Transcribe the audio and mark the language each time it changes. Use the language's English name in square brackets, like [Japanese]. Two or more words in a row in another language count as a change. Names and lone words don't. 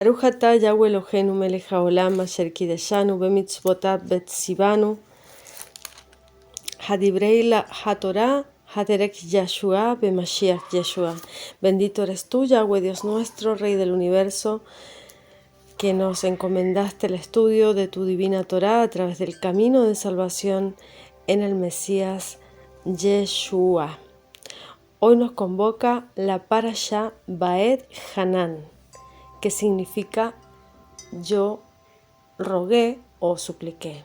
[Hebrew] ברוך אתה יהוה אלוהינו מלך העולם אשר קדשנו במצוותיו וציוונו בדברי התורה הדרך ישוע במשיח ישוע. [Spanish] Bendito eres tú, Yahweh Dios nuestro, Rey del universo, que nos encomendaste el estudio de tu divina Torá a través del camino de salvación en el Mesías Yeshua. Hoy nos convoca la Parashá Baet Hanan, que significa yo rogué o supliqué.